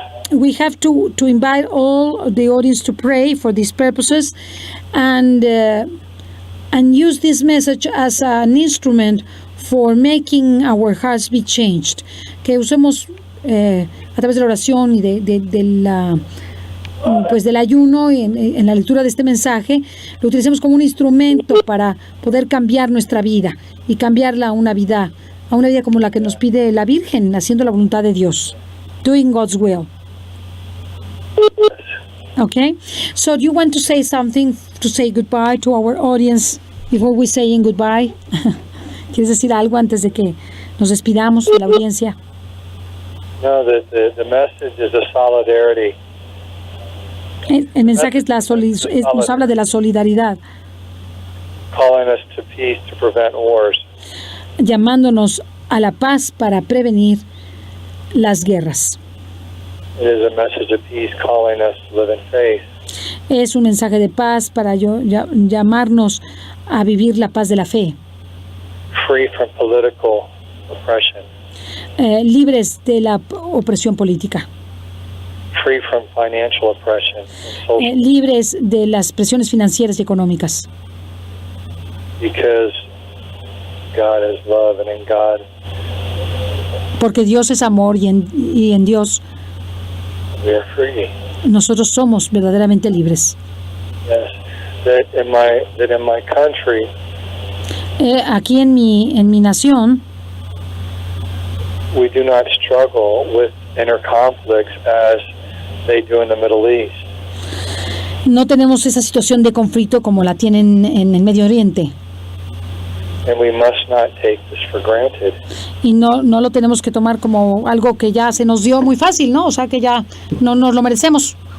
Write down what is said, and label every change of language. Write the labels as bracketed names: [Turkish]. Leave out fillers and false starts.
[English] We have to invite all the audience to pray for these purposes, and use this message as an instrument for making our hearts be changed. [Spanish] Que usemos a través de la oración y del ayuno y en la lectura de este mensaje, lo utilicemos como un instrumento para poder cambiar nuestra vida y cambiarla a una vida como la que nos pide la Virgen, haciendo la voluntad de Dios, [English] doing God's will. Okay, so do you want to say something to say goodbye to our audience before we saying goodbye? [Spanish] ¿Quieres decir algo antes de que nos despidamos de la audiencia? [English] No, the message is a solidarity. [Spanish] El mensaje nos habla de la solidaridad, [English] Calling us to peace to prevent wars. [Spanish] llamándonos a la paz para prevenir las guerras. [English] It is a message of peace calling us to live in faith. [Spanish] Es un mensaje de paz para llamarnos a vivir la paz de la fe, [English] Free from political oppression. [Spanish] Libres de la opresión política, [English] Free from financial oppression and social, [Spanish] libres de las presiones financieras y económicas, [English] because God is love, and in God [Spanish] porque Dios es amor, y en Dios [English] we are free. [Spanish] nosotros somos verdaderamente libres. [English] Yes, that in my country, [Spanish] Aquí en mi nación [English] we do not struggle with inner conflicts as they do in the Middle East. [Spanish] no tenemos esa situación de conflicto como la tienen en el Medio Oriente, [English] And we must not take this for granted. [Spanish] y no lo tenemos que tomar como algo que ya se nos dio muy fácil, ¿no? O sea, que ya no nos lo merecemos.